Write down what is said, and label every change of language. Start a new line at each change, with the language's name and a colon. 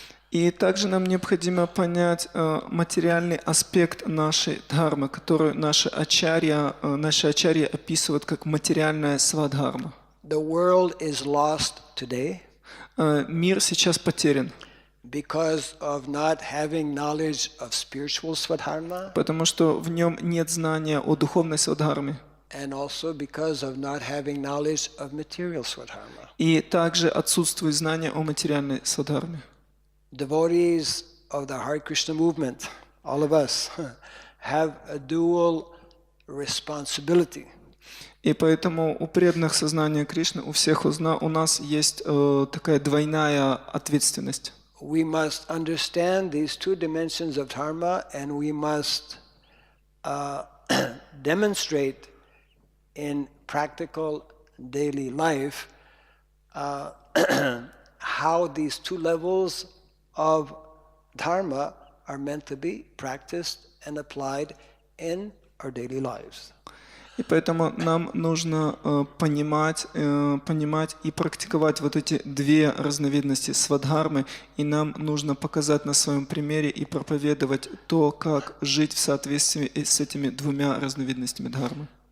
Russian: И также нам необходимо понять материальный аспект нашей дхармы, которую наши ачарья описывают как материальная свадхарма.
English: The world is lost today
Russian: Мир сейчас потерян,
English: because of not having knowledge of spiritual swadharma,
Russian: потому что в нем нет знания о духовной свадхарме,
English: and also because of not having knowledge of material swadharma.
Russian: и также отсутствует знание о материальной свадхарме.
English: Devotees of the Hare Krishna movement, all of us, have a dual responsibility.
Russian: И поэтому у преданных сознания Кришны, у всех у нас есть такая двойная ответственность.
English: We must understand these two dimensions of dharma, and we must demonstrate in practical daily life how these two levels of dharma are meant to be practiced and applied in our daily lives.
Russian: И поэтому нам нужно понимать и практиковать вот эти две разновидности свадхармы, и нам нужно показать на своем примере и проповедовать то, как жить в соответствии с этими двумя разновидностями дхармы.